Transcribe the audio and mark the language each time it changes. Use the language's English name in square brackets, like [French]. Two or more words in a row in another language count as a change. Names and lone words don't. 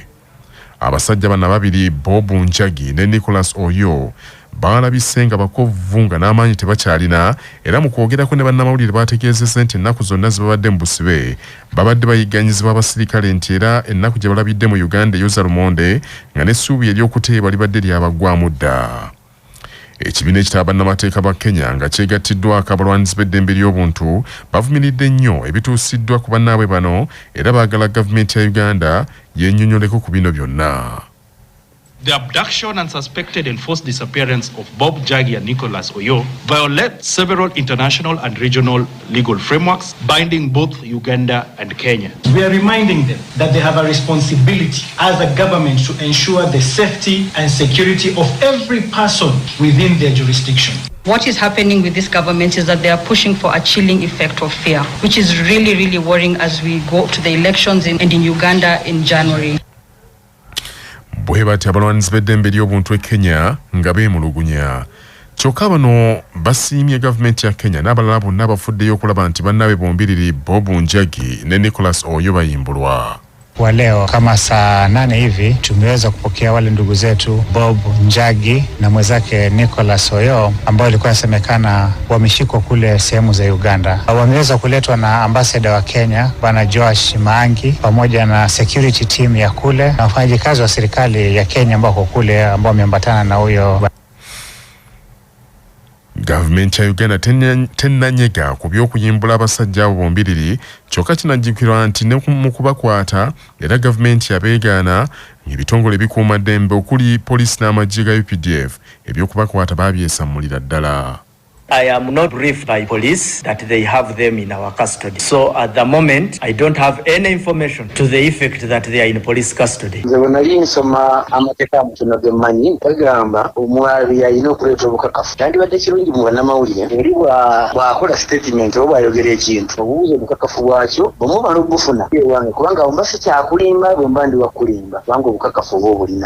[Ganda] Abasajja bana babiri Bob Njagi ne Nicholas Oyo balabise nga bakovu nga n'amaanyi tebakyalina era mu kwogerako ne bannamawulire bategeezezza nti ennaku zonna zibabadde mu busibe babadde bayigganyizibwa abasirikale nti era ennaku gye balabidde mu Uganda eyoza lumonde nga n'essuubi ery'okuteebwa libadde lyabaggwamu dda. Ekibiina ekitaba bannamateeka ba Kenya nga kyegattiddwako abalwanirizi b'eddembe ly'obuntu bavumiridde nnyo ebituusiddwa ku bannaabwe bano era baagala gavumenti ya Uganda yennyonnyoleko ku bino byonna. [English] The abduction and suspected enforced disappearance of Bob Njagi and Nicholas Oyo violate several international and regional legal frameworks binding both Uganda and Kenya. We are reminding them that they have a responsibility as a government to ensure the safety and security of every person within their jurisdiction. What is happening with this government is that they are pushing for a chilling effect of fear, which is really, really worrying as we go to the elections in Uganda in January. [Ganda] Bwe bati abalwanirizi b'eddembe ly'obuntu e Kenya nga beemulugunya. Kyokka bano basiimye gavumenti ya Kenya n'abalala bonna abafuddeyo okulaba nti bannaabwe bombiriri Bob Njagi ne Nicholas Oyo bayimbulwa. [Swahili] Kwa leo kama saa 8 hivi tumeweza kupokea wale ndugu zetu Bob Njagi na mwenzake Nicholas Oyo ambao ilikuwa inasemekana wameshikwa kule sehemu za Uganda. Wameweza kuletwa na ambassador wa Kenya Bana Joash Maangi pamoja na [English] security team [Swahili] ya kule na wafanyakazi wa serikali ya Kenya ambao kule ambao wameambatana na huyo. [Ganda] Gavumenti ya Uganda tennanyega ku by'okuyimbula abasajja abo bombiriri kyokka kinajjukirwa nti ne mu kubakwata era gavumenti yabeegaana ebitongole ebikuuma ddembe okuli poliisi n'amagye ga UPDF ebyokubakwata baabyesammulira ddala. [English] I am not briefed by police that they have them in our custody. So at the moment, I don't have any information to the effect that they are in police custody. [Ganda] Nali nsoma amateeka mutono gemanyi bagamba omwali alina okuleeta obukakafu kyandibadde kirungi mu bannamawulire eri bw'akola statement oba bw'ayogera ekintu obuuza obukakafu bwakyo bw'omuba n'obufuna ewange kubanga bwemba si kyakulimba bwemba ndi wakulimba kubanga obukakafu oba obulina.